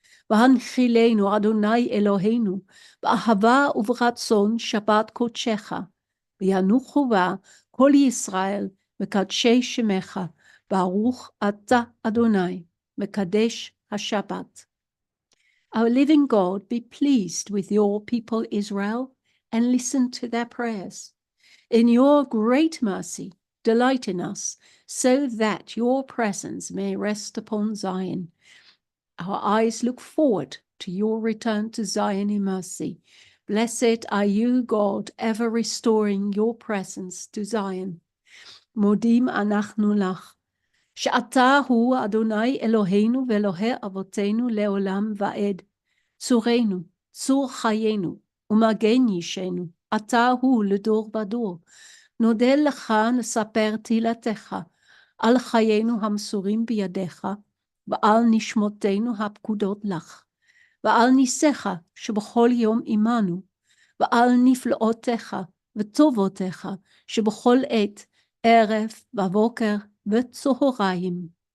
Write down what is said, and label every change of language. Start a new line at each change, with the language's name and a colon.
Hebrew: והנחילנו אדוני אלוהינו, באהבה וברצון שבת קודשך, וינוחו בה כל ישראל מקדשי שמך, ברוך אתה אדוני, מקדש השבת.
English: Our living God, be pleased with your people Israel, and listen to their prayers. In your great mercy, delight in us, so that your presence may rest upon Zion. Our eyes look forward to your return to Zion in mercy. Blessed are you, God, ever restoring your presence to Zion.
Hebrew: Modim anachnu lach, שאתה הוא אדוני אלוהינו ואלוהי אבותינו לעולם ועד. צורנו, צור חיינו, ומגן ישנו, אתה הוא לדור ודור. נודה לך נספר תהילתך, על חיינו המסורים בידיך, ועל נשמותינו הפקודות לך, ועל ניסיך שבכל יום עמנו, ועל נפלאותיך וטובותיך שבכל עת, ערב ובוקר וצהריים.